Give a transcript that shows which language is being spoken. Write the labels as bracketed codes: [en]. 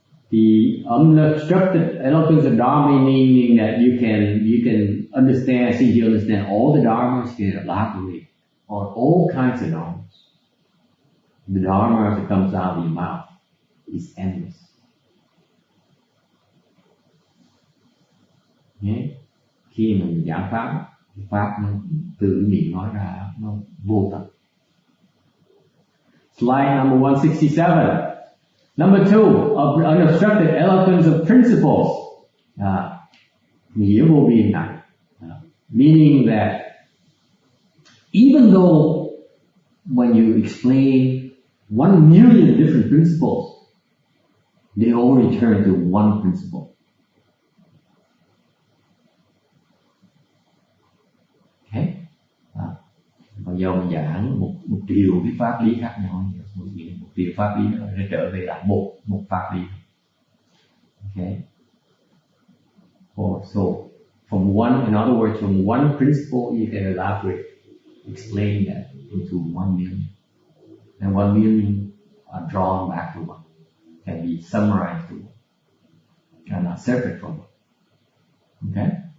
[en] The unobstructed eloquence of Dharma meaning that you can understand, see you understand all the Dharmas, you can elaborate on all kinds of Dharmas. The Dharma that comes out of your mouth is endless. Okay. [vi] Khi mình giảng pháp nó từ miệng nói ra nó vô tận. [en] Slide number 167. Number 2, unobstructed eloquence of principles. [vi] Nghĩa vô biên này. [en] Meaning that even though when you explain 1 million different principles, they all return to one principle. Okay? [vi] Bây giờ mình giảng một triệu cái pháp lý khác nhau, một triệu pháp lý nó sẽ trở về lại một pháp lý. [en] Okay? So from one, in other words, from one principle you can elaborate, explain that into 1 million, and 1 million are drawn back to one, can be summarized to one, and are separate from one. Okay?